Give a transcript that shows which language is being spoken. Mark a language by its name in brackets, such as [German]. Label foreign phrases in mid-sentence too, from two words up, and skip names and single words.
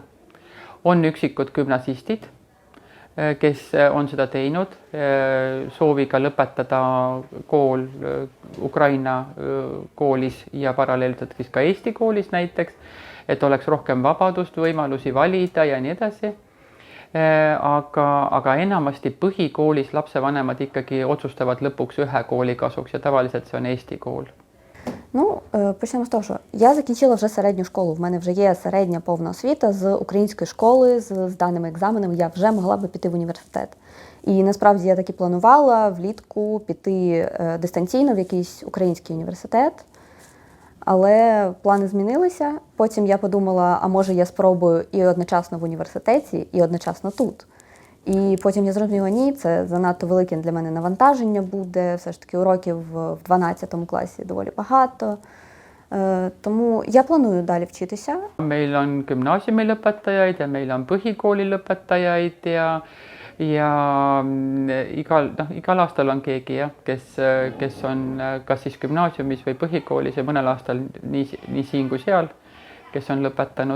[Estonian] On üksikud gümnasistid, kes on seda teinud, sooviga lõpetada kool Ukraina koolis ja paralleelselt siis ka Eesti koolis näiteks, et oleks rohkem vabadust, võimalusi valida ja nii edasi. Aga enamasti põhikoolis lapsevanemad ikkagi otsustavad lõpuks ühe kooli kasuks ja tavaliselt see on Eesti kool. [Ukrainian] Ну, почнемо з того, що я закінчила вже середню школу. В мене вже є середня повна освіта з української школи, з даними екзаменами. Я вже могла би піти в університет. І насправді я так і планувала влітку піти дистанційно в якийсь український університет. Але плани змінилися. Потім я подумала, а може я спробую і одночасно в університеті, і одночасно тут. І потім я зрозуміла, ні, це занадто велике для мене навантаження буде, все ж таки уроків в 12 класі доволі багато. Тому я планую далі вчитися. [Estonian] Meil on gümnaasiumi lõpetajaid ja meil on põhikooli lõpetajaid ja igal aastal on keegi, kes on kas siis gümnaasiumis või põhikoolis ja mõnel aastal nii siin kui seal, kes on lõpetanud.